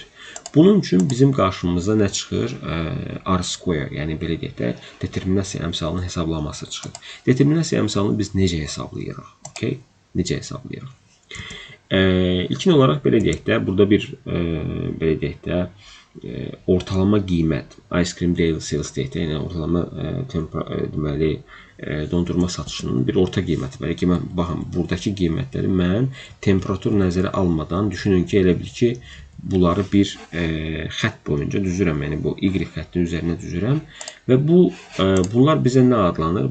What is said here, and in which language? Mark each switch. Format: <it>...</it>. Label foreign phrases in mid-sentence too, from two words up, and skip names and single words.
<az>Bunun üçün bizim qarşımıza nə çıxır? R-square, yəni belə deyək də, determinasiya əmsalının hesablaması çıxır. Determinasiya əmsalını biz necə hesablayırıq? Okay? Necə hesablayırıq? İlkin olaraq belə deyək də, burada bir belə deyək də, ortalama qiymət,</az> <en>ice cream daily sales</en> <az>deyək də, yəni ortalama deməli, dondurma satışının bir orta qiyməti var. Baxın, buradakı qiymətləri mən temperatur nəzərə almadan düşünün ki, elə bil ki, bunları bir xətt boyunca düzürəm. Yəni, bu Y xəttin üzərinə düzürəm. Və bunlar bizə nə adlanır?</az>